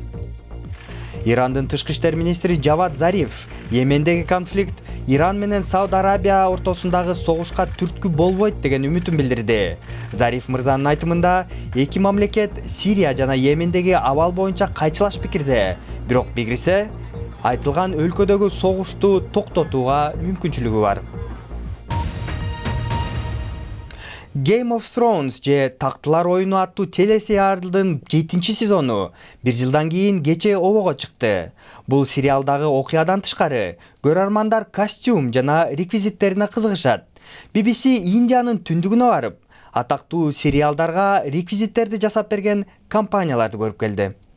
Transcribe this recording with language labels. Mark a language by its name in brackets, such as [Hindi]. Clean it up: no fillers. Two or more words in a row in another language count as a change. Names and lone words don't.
[Kyrgyz] Ирандын тышкы иштер министри Джавад Зариф Йемендеги конфликт Иран менен Сауд Арабия ортосундагы согушка түрткү болбойт деген үмүтүн билдирди. Зариф мырзанын айтымында эки мамлекет Сирия жана Йемендеги абал боюнча кайчылаш пикирде, бирок бекирисе айтылган өлкөдөгү согушту токтотууга мүмкүнчүлүгү бар. Game of Thrones же Тактылар оюну аттуу телесериалдын 7-сезону 1 жылдан кийин кечээ обого чыкты. Бул сериалдагы окуядан тышкары көрөрмандар костюм жана реквизиттерине кызыгышат. BBC Индиянын түндүгүнө барып, атактуу сериалдарга реквизиттерди жасап берген компанияларды көрүп келди.